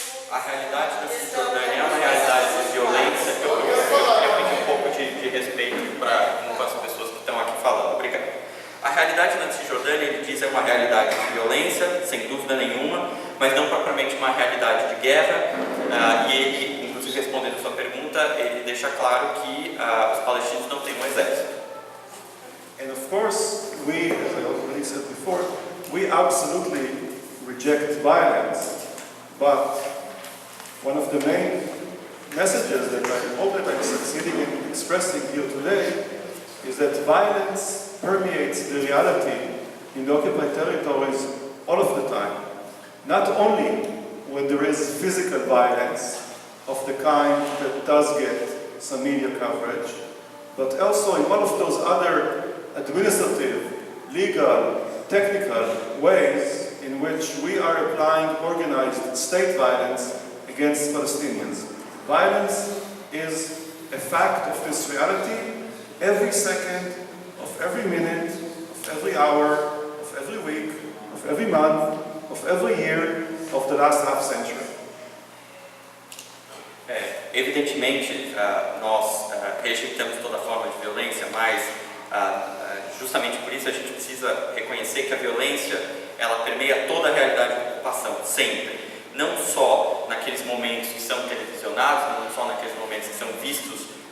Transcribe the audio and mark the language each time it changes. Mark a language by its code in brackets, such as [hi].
[pt] A realidade da Cisjordânia é uma realidade de violência. Eu queria pedir um pouco de respeito com as pessoas que estão aqui falando. Obrigado. A realidade da Cisjordânia, ele diz, é uma realidade de violência, sem dúvida nenhuma, mas não propriamente uma realidade de guerra. E ele, inclusive respondendo a sua pergunta, ele deixa claro que os palestinos não têm um exército. [en] And of course, we, as I already said before, we absolutely reject violence. But one of the main messages that I hope that I'm succeeding in expressing here today is that violence permeates the reality in the occupied territories all of the time. Not only when there is physical violence of the kind that does get some media coverage, but also in all of those other administrative, legal, technical ways in which we are applying organized state violence against Palestinians. Violence is a fact of this reality every second, of every minute, of every hour, of every week, of every month, of every year of the last half century. [pt] Evidentemente, nós rejeitamos toda forma de violência, mas justamente por isso a gente precisa reconhecer que a violência ela permeia toda a realidade da ocupação, sempre. Não só naqueles momentos que são televisionados, não só naqueles momentos que são vistos